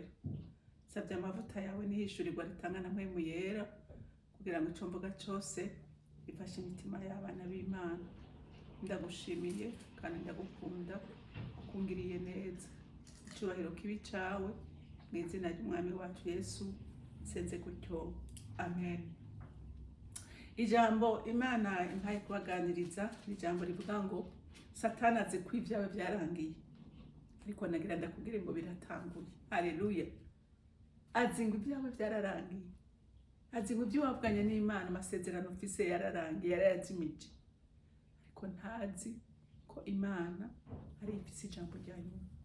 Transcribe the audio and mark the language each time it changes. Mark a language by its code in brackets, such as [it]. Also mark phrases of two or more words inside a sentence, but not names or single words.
[rn] Savye amavuta yawe nihishurirwa ritanga na mpwemu yera kugira ngo ico mvuga cose ifashe imitima y'abana b'Imana. Ndagushimiye kandi ndagukunda kungiriye neza. Icubahiro kibi cawe mu izina ry'Umwami wacu Yesu senze gutyo, amen. Ijambo Imana impaye kubaganiriza ni ijambo rivuga ngo Satani azi ko ibyawe byarangiye, ariko nagira ndakubwire ngo biratanguye. Haleluya. Azi ngo ibyawe byararangiye, azi ngo ibyo wavuganye n'Imana amasezerano ufise yararangiye, yarayazimije, ariko ntazi ko Imana ari ifise ijambo rya nyuma.